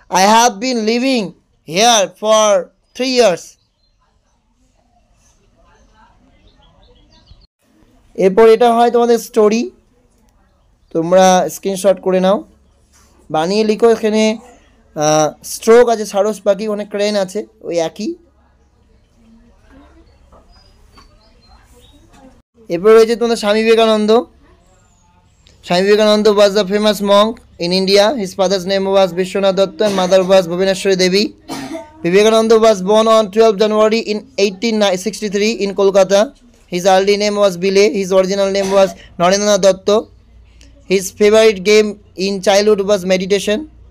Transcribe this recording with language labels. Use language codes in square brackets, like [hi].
[en] I have been living here for 3 years. [bn] এরপর এটা হয় তোমাদের স্টোরি, তোমরা স্ক্রিনশট করে নাও, বানিয়ে লিখো। এখানে স্ট্রোক আছে, সারস পাখি, অনেক ক্রেন আছে, ওই একই। এরপর রয়েছে তোমাদের Swami Vivekananda. [en] Swami Vivekananda was a famous monk in India. His father's name was Vishwanath Datta and mother was Bhubaneswari Devi. Vivekananda was born on 12 January in 1863 in Kolkata. His early name was Bile. His original name was Narendranath Datta. His favorite game in childhood was meditation.